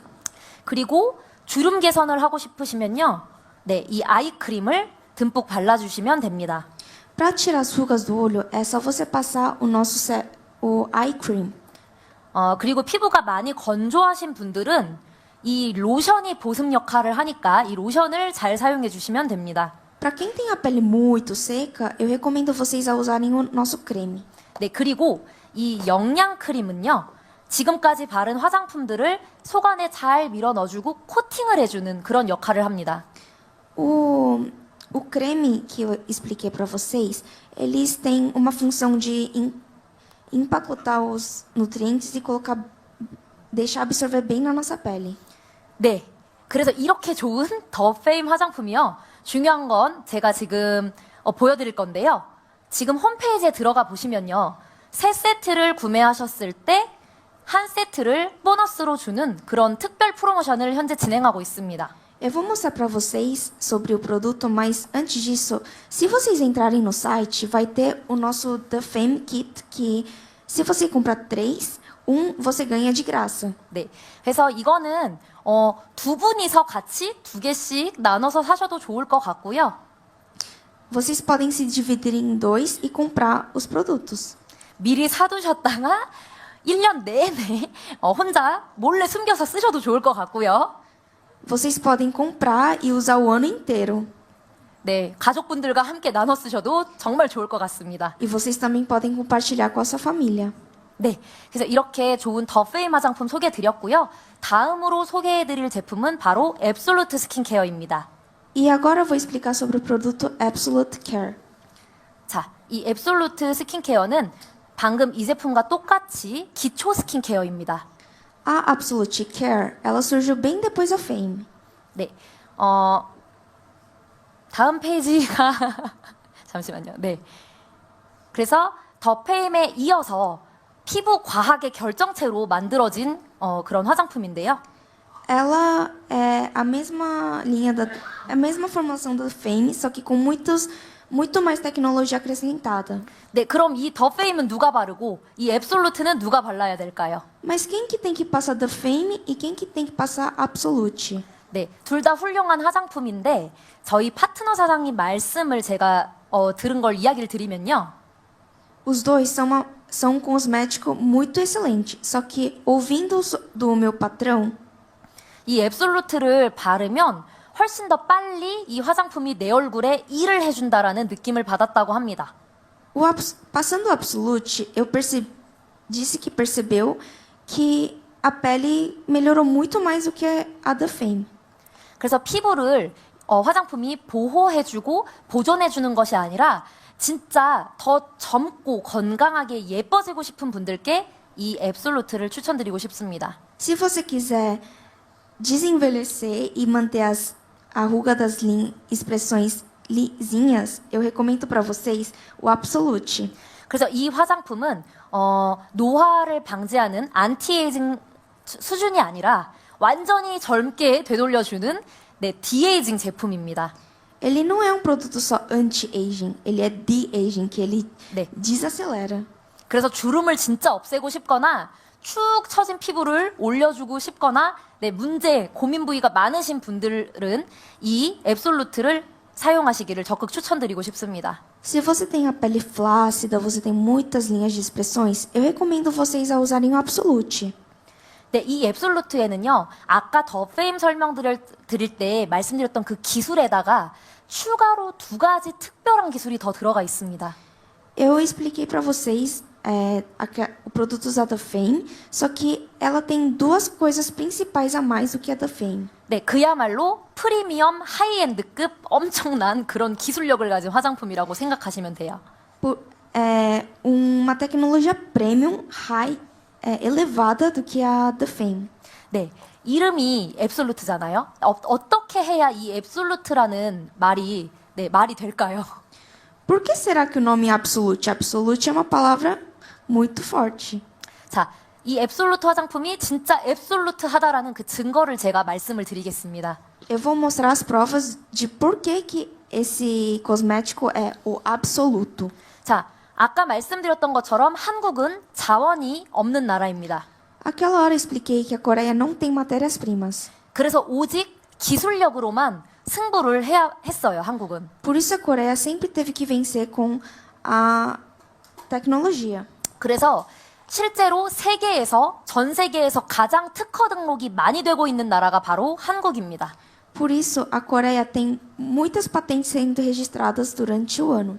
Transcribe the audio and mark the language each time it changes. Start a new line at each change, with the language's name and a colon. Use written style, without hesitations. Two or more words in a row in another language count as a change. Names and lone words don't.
Korean: 그리고 주름 개선을 하고 싶으시면요. 네, 이 아이크림을 듬뿍 발라주시면 됩니다.
Portuguese: Para tirar as rugas do olho, é só você passar o
English: eye cream.
Korean: 그리고 피부가 많이 건조하신 분들은 이 로션이 보습 역할을 하니까 이 로션을 잘 사용해 주시면 됩니다.
Portuguese: Para quem tem a pele muito seca, eu recomendo vocês a usarem o nosso creme.
Korean: 네, 그리고 이 영양 크림은요. 지금까지 바른 화장품들을 속안에 잘 밀어 넣어주고 코팅을 해주는 그런 역할을 합니다.
Portuguese: O creme que eu expliquei para vocês, eles têm uma função de empacotar os nutrientes e deixar absorver bem na nossa pele.
Korean: 네, 그래서 이렇게 좋은 더 페임 화장품이요. 중요한 건 제가 지금 보여드릴 건데요. 지금 홈페이지에 들어가 보시면요. 세 세트를 구매하셨을 때 한 세트를 보너스로 주는 그런 특별 프로모션을 현재 진행하고 있습니다.
Portuguese: Eu vou mostrar para vocês sobre o produto, mas antes disso, se vocês entrarem no site, vai ter o nosso The Fame Kit, que se você comprar 3, você ganha de graça.
Korean: 네, 그래서 이거는 두 분이서 같이 2개씩 나눠서 사셔도 좋을 것 같고요.
Portuguese: Vocês podem se dividir em 2 e comprar os produtos.
Korean: 미리 사두셨다가 1년 내내 혼자 몰래 숨겨서 쓰셔도 좋을 것 같고요.
Portuguese: Vocês podem comprar e usar o ano inteiro.
Korean: 네, 가족분들과 함께 나눠 쓰셔도 정말 좋을 것 같습니다.
Portuguese: E vocês também podem compartilhar com a sua família.
Korean: 네, 그래서 이렇게 좋은 더 페임 화장품 소개해드렸고요. 다음으로 소개해드릴 제품은 바로 앱솔루트 스킨케어입니다.
Portuguese: E agora eu vou explicar sobre o produto Absolute Care.
Korean: 자, 이 앱솔루트 스킨케어는 방금 이 제품과 똑같이 기초 스킨케어입니다.
Portuguese: A Absolute Care, ela surgiu bem depois da Fame.
Korean: 네, 다음 페이지가 잠시만요. 네, 그래서 더 페임에 이어서 피부 과학의 결정체로 만들어진 그런 화장품인데요.
Portuguese: Ela é a mesma a mesma formação da Fame, só que com muito mais tecnologia acrescentada.
Korean: 네, 그럼 이 더 페임은 누가 바르고 이 앱솔루트는 누가 발라야 될까요?
Portuguese: Mas quem que tem que passar da Fame e quem que tem que passar Absolute?
Korean: 네, 둘 다 훌륭한 화장품인데 저희 파트너 사장님 말씀을 제가 들은 걸 이야기를 드리면요.
Portuguese: Os dois são um cosmético muito excelente, só que ouvindo do meu patrão,
Korean: 이 앱솔루트를 바르면 훨씬 더 빨리 이 화장품이 내 얼굴에 일을 해준다라는 느낌을 받았다고 합니다.
Portuguese: passando o Absolute, disse que percebeu que a pele melhorou muito mais do que a da Fame.
Korean: 그래서 피부를 화장품이 보호해주고 보존해주는 것이 아니라 진짜 더 젊고 건강하게 예뻐지고 싶은 분들께 이 앱솔루트를 추천드리고 싶습니다.
Portuguese: Se você quiser desenvelhecer e manter a ruga das expressões lisinhas, eu recomendo para vocês o Absolute.
Korean: 그래서 이 화장품은 노화를 방지하는 안티에이징 수준이 아니라 완전히 젊게 되돌려주는 네, 디에이징 제품입니다.
Portuguese: Ele não é um produto só anti-aging, ele é de-aging, que ele
Korean: 네.
Portuguese: desacelera.
Korean: 그래서 주름을 진짜 없애고 싶거나 축 처진 피부를 올려주고 싶거나 네, 고민 부위가 많으신 분들은 이 앱솔루트를 사용하시기를 적극 추천드리고 싶습니다.
Portuguese: Se você tem a pele flácida, você tem muitas linhas de expressões, eu recomendo vocês a usarem o Absolute.
Korean: 네, 이 앱솔루트에는요, 아까 더 페임 드릴 때 말씀드렸던 그 기술에다가 추가로 2가지 특별한 기술이 더 들어가 있습니다.
Portuguese: Eu expliquei para vocês o produto usado da Fame, só que ela tem 2 coisas principais a mais do que a da Fame.
Korean: 네, 그야말로 프리미엄 하이엔드급 엄청난 그런 기술력을 가진 화장품이라고 생각하시면 돼요.
Portuguese: Uma tecnologia premium, elevada do que a da Fame.
Korean: 네, 이름이 앱솔루트잖아요. 어떻게 해야 이 앱솔루트라는 말이 말이 될까요?
Portuguese: Por que será que o nome absolute? Absolute é uma palavra muito forte.
Korean: 자, 이 앱솔루트 화장품이 진짜 앱솔루트하다라는 그 증거를 제가 말씀을 드리겠습니다.
Portuguese: Eu vou mostrar as provas de por que esse cosmético é o absoluto.
Korean: 자, 아까 말씀드렸던 것처럼 한국은 자원이 없는 나라입니다.
Portuguese: Aquela hora eu expliquei que a Coreia não tem matérias-primas.
Korean: 그래서 오직 기술력으로만 승부를 해야 했어요, 한국은.
Portuguese: Por isso a Coreia sempre teve que vencer com a tecnologia.
Korean: 그래서 실제로 전 세계에서 가장 특허 등록이 많이 되고 있는 나라가 바로 한국입니다.
Portuguese: Por isso a Coreia tem muitas patentes sendo registradas durante o ano.